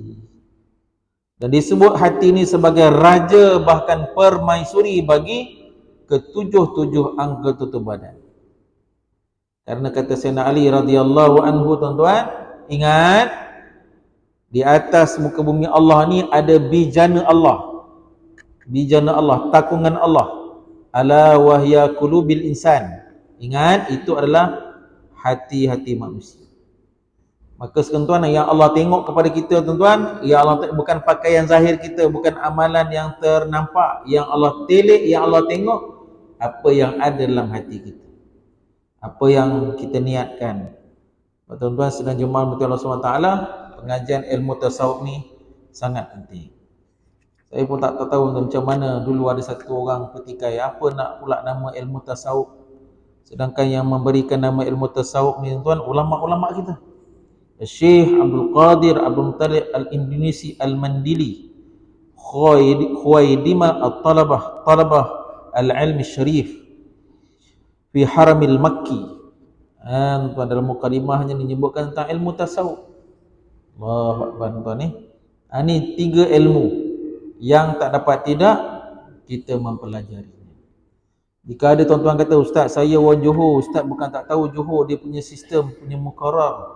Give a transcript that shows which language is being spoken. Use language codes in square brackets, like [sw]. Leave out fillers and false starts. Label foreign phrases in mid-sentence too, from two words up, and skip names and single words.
[ms] Dan disebut hati ini sebagai raja, bahkan permaisuri bagi ketujuh anggota badan. Karena kata Sayyidina Ali [ar] radhiyallahu anhu [ms] tuan-tuan, ingat, di atas muka bumi Allah ni ada bijana Allah. Bijana Allah, takungan Allah. [ar] Ala wahya qulubil insan. [ms] Ingat, itu adalah hati-hati manusia. Maka tuan-tuan, yang Allah tengok kepada kita tuan-tuan, ya Allah, bukan pakaian zahir kita, bukan amalan yang ternampak. Yang Allah telik, yang Allah tengok apa yang ada dalam hati kita, apa yang kita niatkan. Tuan-tuan sedang jemaah Allah SWT, pengajian ilmu tasawuf ni sangat penting. Saya pun tak tahu macam mana. Dulu ada satu orang petikai, apa nak pula nama ilmu tasawuf, sedangkan yang memberikan nama ilmu tasawuf ni tuan, ulama-ulama kita. Syekh Abdul Qadir Abdul Muttalib Al-Indonesi Al-Mandili, Khuwaidima Al-Talabah Al-Ilmi Syarif fi Haramil Makki. Tuan, dalam mukadimahnya menyebutkan tentang ilmu tasawuf. [ar] Allahu Akbar [ms] tuan ni. Ini 3 ilmu yang tak dapat tidak kita mempelajari. Jika ada tuan-tuan kata, Ustaz saya orang Johor, Ustaz bukan tak tahu Johor dia punya sistem, punya muqarrar.